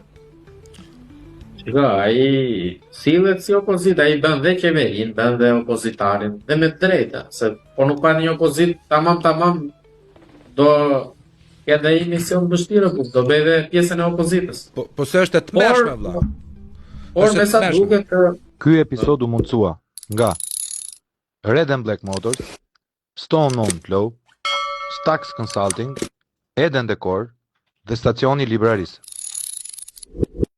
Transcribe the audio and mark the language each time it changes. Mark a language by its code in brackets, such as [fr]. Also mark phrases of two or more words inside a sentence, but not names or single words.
[sq] Shiko, ai sillet si opozitë, ai bën dhe qeverin, bën dhe opozitarin, dhe me drejta, se po nuk ka një opozitë tamam do edhe i mision vështirë, do bëj dhe pjesën e opozitës. Po se është e tmerrshme vëlla. Por me sa duket ky episod u mundësua nga Red and Black Motors, Stone Mountain Flow, Stax Consulting, Eden Decor dhe stacioni librarisë.